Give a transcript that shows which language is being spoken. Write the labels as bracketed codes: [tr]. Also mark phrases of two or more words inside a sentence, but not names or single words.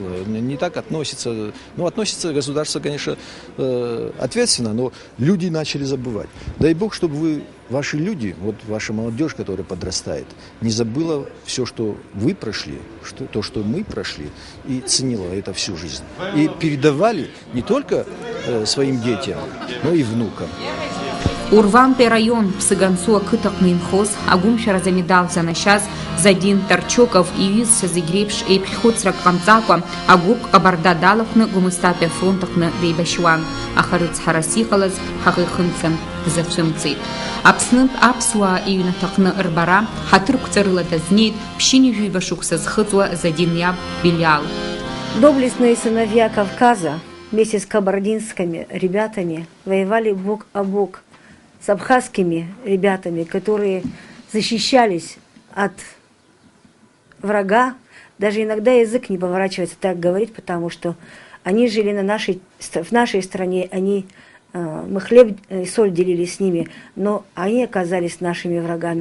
[ru] Не так относится, ну относится государство, конечно, ответственно, но люди начали забывать. Дай Бог, чтобы вы, ваши люди, вот ваша молодежь, которая подрастает, не забыла все, что вы прошли, то, что мы прошли, и ценила это всю жизнь. И передавали не только своим детям, но и внукам. [ab] Урвантәи раион Ԥсыганцу ақыҭаҟны инхоз агәымшәара замедал занашьаз Задин Тарчоков иҩызцәа зегь реиԥш еиԥхьхәыцрак ҟамҵакәа агәыԥ Ҟабарда далахәны Гәымсҭатәи афронт аҟны деибашьуан, аха рыцҳарас иҟалаз ҳаӷа ихымцан ҳзацәымцеит. Аԥснытә аԥсуаа иҩнаҭаҟны рбара ҳаҭырқәҵарыла дазнеит ԥшьынҩажәиба шықәса зхыҵуа Задин иаб Белиал. [ru] Доблестные сыновья Кавказа вместе с кабардинскими ребятами воевали бок о бок с абхазскими ребятами, которые защищались от врага. Даже иногда язык не поворачивается так говорить, потому что они жили в нашей стране, мы хлеб и соль делили с ними, но они оказались нашими врагами.